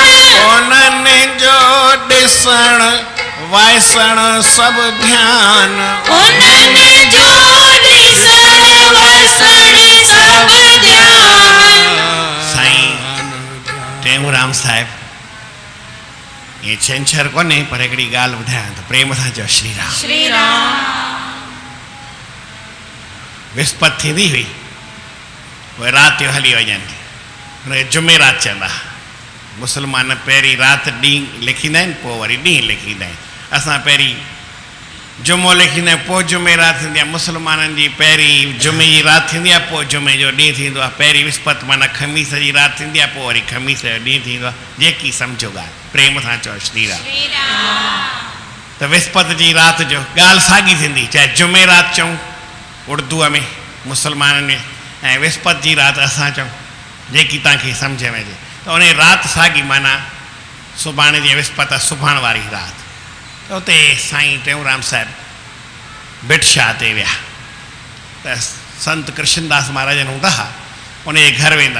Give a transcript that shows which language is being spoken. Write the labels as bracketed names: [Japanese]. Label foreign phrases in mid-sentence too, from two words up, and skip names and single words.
[Sindhi] उन्हनि जो ॾिसण वाइसण सभु ध्यान उन्हनि जो ॾिसण वसण सभु ध्यान। साईं टेऊंराम साहिब ये छंछर कोन्हे पर हिकिड़ी ॻाल्हि ॿुधायां त प्रेम सां चओ श्री राम। श्री राम। विस्पति थींदी हुई पोइ राति जो हली वञनि हुनखे जुमेरात चवंदा। मुस्लमान पहिरीं राति ॾींहुं लिखींदा आहिनि पोइ वरी ॾींहुं लिखींदा आहिनि। असां पहिरीं जुमो लिखींदा आहियूं पोइ जुमेरात थींदी आहे। मुस्लमाननि जी पहिरीं जुमे जी राति थींदी आहे पोइ जुमे जो ॾींहुं थींदो आहे। पहिरीं विस्पति माना खमीस जी राति थींदी आहे पोइ वरी खमीस जो ॾींहुं थींदो आहे। जेकी सम्झो ॻाल्हि प्रेम सां चओ श्री राम। श्री राम। त विस्पति जी राति जो ॻाल्हि साॻी थींदी चाहे जुमेरात चऊं उर्दूअ में मुस्लमाननि में ऐं विस्पति जी राति असां चऊं जेकी तव्हांखे सम्झ में अचे त उन राति साॻी माना सुभाणे जी विस्पति आहे सुभाणे वारी राति। त उते साईं टेऊंराम साहिब बिटशाह ते विया त संत कृष्णदास महाराजनि हूंदा हुआ उनजे घर वेंदा।